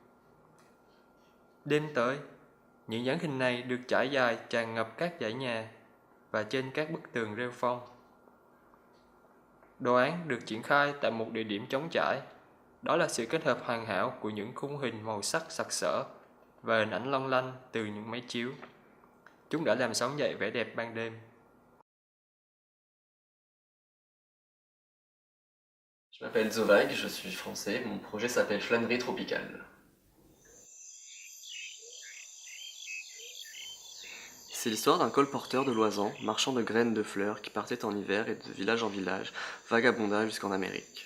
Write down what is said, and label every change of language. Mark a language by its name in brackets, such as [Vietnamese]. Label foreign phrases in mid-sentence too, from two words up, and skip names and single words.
[Vietnamese] Đêm tới, những dáng hình này được trải dài tràn ngập các dãy nhà và trên các bức tường rêu phong. Đồ án được triển khai tại một địa điểm trống trải. Đó là sự kết hợp hoàn hảo của những khung hình màu sắc sặc sỡ và hình ảnh long lanh từ những máy chiếu. Chúng đã làm sống dậy vẻ đẹp ban đêm. [French] Je m'appelle Zovag, je suis français, mon projet s'appelle Flânerie tropicale. C'est l'histoire d'un colporteur de loisans, marchand de graines de fleurs qui partait en hiver et de village en village, vagabonda jusqu'en Amérique.